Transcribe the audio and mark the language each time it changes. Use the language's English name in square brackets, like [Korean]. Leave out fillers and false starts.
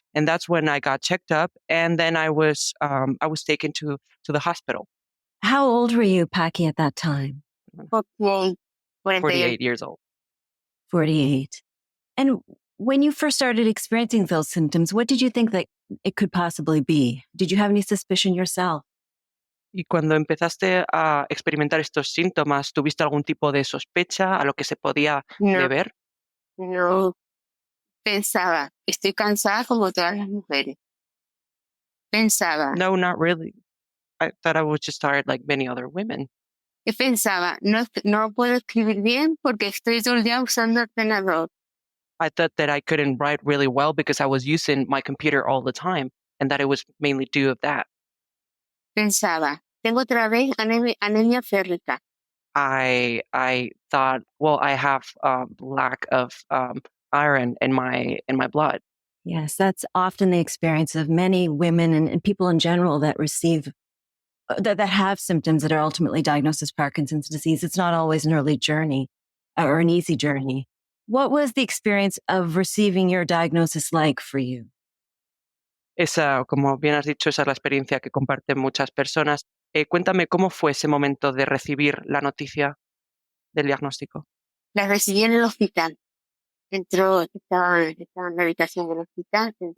[English] And that's when I got checked up, and then I was taken to the hospital. How old were you, Paqui, at that time? 48 years old. 48. And when you first started experiencing those symptoms, what did you think that it could possibly be? Did you have any suspicion yourself? [Spanish] Y cuando empezaste a experimentar estos síntomas, ¿tuviste algún tipo de sospecha a lo que se podía deber? No. Pensaba, estoy cansada como todas las mujeres. Pensaba. [English] No, not really. I thought I was just tired like many other women. [Spanish] Y pensaba, no puedo escribir bien porque estoy todo el día usando el ordenador. [English] I thought that I couldn't write really well because I was using my computer all the time, and that it was mainly due of that. [Spanish] Pensaba, tengo otra vez anemia férrica. [English] I thought, well, I have lack of iron in my blood. Yes, that's often the experience of many women and people in general that receive that have symptoms that are ultimately diagnosed as Parkinson's disease. It's not always an early journey or an easy journey. What was the experience of receiving your diagnosis like for you? [Spanish] Esa, como bien has dicho, esa es la experiencia que comparten muchas personas. Cuéntame cómo fue ese momento de recibir la noticia del diagnóstico. La recibí en el hospital. Estaba en la habitación del hospital.